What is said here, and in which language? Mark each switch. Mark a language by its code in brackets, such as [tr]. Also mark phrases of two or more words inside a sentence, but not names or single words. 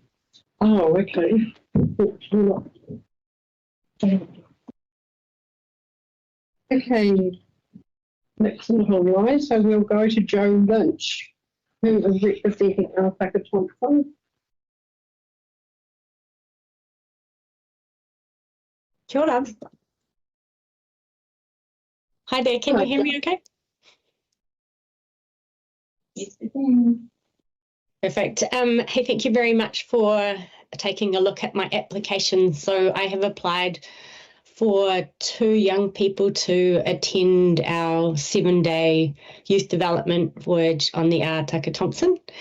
[en] Oh, okay. Okay, Nick's not online, so we'll go to Joe Lynch, who is representing Alpaca Thompson. [mi] Kia ora. [en] Hi there, can Hi, you hear me okay? Yes, we can. Perfect. Hey, thank you very much for taking a look at my application. So I have applied for 2 young people to attend our 7-day youth development voyage on the Taka Thompson.